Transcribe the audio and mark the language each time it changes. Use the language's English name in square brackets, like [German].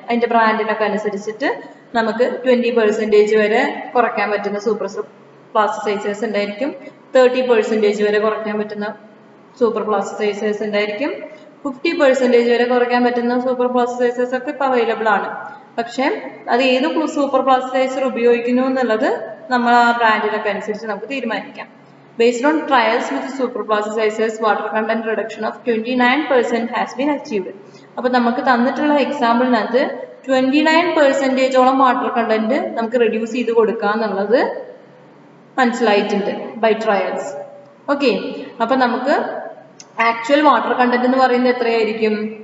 [Malayalam] അതിന്റെ ബ്രാൻഡിനൊക്കെ അനുസരിച്ചിട്ട് നമുക്ക് 20% വരെ കുറയ്ക്കാൻ പറ്റുന്ന സൂപ്പർ പ്ലാസ്റ്റിസൈസേഴ്സ് ഉണ്ടായിരിക്കും, 30% വരെ കുറയ്ക്കാൻ പറ്റുന്ന സൂപ്പർ പ്ലാസ്റ്റിസൈസേഴ്സ് ഉണ്ടായിരിക്കും, 50% വരെ കുറയ്ക്കാൻ പറ്റുന്ന സൂപ്പർ പ്ലാസ്റ്റിസൈസേഴ്സ് ഒക്കെ ഇപ്പൊ അവൈലബിൾ ആണ്. പക്ഷെ അത് ഏത് സൂപ്പർ പ്ലാസ്റ്റിസൈസർ ഉപയോഗിക്കുന്നു എന്നുള്ളത് നമ്മൾ ആ ബ്രാൻഡിനൊക്കെ അനുസരിച്ച് നമുക്ക് തീരുമാനിക്കാം. [English] Based on trials with super plasticizers, water content reduction of 29% has been achieved. [Malayalam] അപ്പോൾ നമുക്ക് തന്നിട്ടുള്ള എക്സാമ്പിളിനകത്ത് 29% വാട്ടർ കണ്ടന്റ് നമുക്ക് റെഡ്യൂസ് ചെയ്ത് കൊടുക്കുക എന്നുള്ളത് മനസ്സിലായിട്ടുണ്ട് ബൈ ട്രയൽസ്. ഓക്കെ, അപ്പൊ നമുക്ക് ആക്ച്വൽ വാട്ടർ കണ്ടന്റ് എന്ന് പറയുന്നത് എത്രയായിരിക്കും?